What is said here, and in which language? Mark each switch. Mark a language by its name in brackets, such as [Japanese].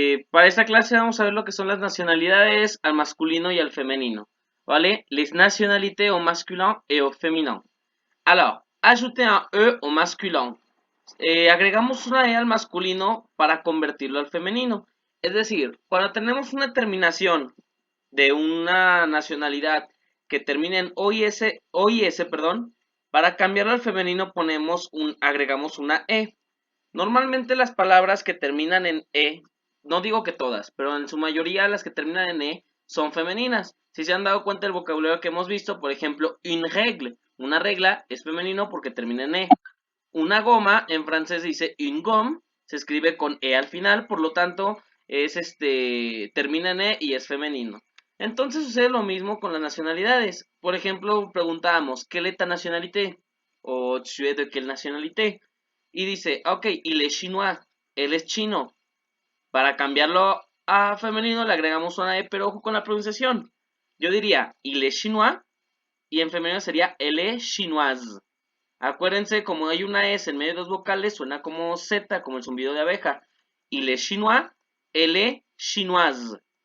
[Spanish] Para esta clase vamos a ver lo que son las nacionalidades al masculino y al femenino, ¿vale? [French] Les nationalités au masculin et au féminin. Alors, ajouter un E au masculin. [Spanish] Agregamos una E al masculino para convertirlo al femenino. Es decir, cuando tenemos una terminación de una nacionalidad que termine en o y s, perdón, para cambiarlo al femenino agregamos una E. Normalmente las palabras que terminan en E, no digo que todas, pero en su mayoría las que terminan en E son femeninas. Si se han dado cuenta del vocabulario que hemos visto, por ejemplo, [French] une règle, [Spanish] una regla es femenino porque termina en E. Una goma en francés dice [French] une gomme, [Spanish] se escribe con E al final, por lo tanto termina en E y es femenino. Entonces sucede lo mismo con las nacionalidades. Por ejemplo, preguntábamos, [French] ¿quelle est ta nationalité? O tu es de quelle nationalité? [Spanish] Y dice, ok, [French] il est chinois, [Spanish] él es chino. Para cambiarlo a femenino le agregamos una E, pero ojo con la pronunciación. Yo diría, [French] il est chinois, [Spanish] y en femenino sería, [French] elle est chinoise. [Spanish] Acuérdense, como hay una S en medio de dos vocales, suena como Z, como el zumbido de abeja. [French] Il est chinois, elle est chinoise.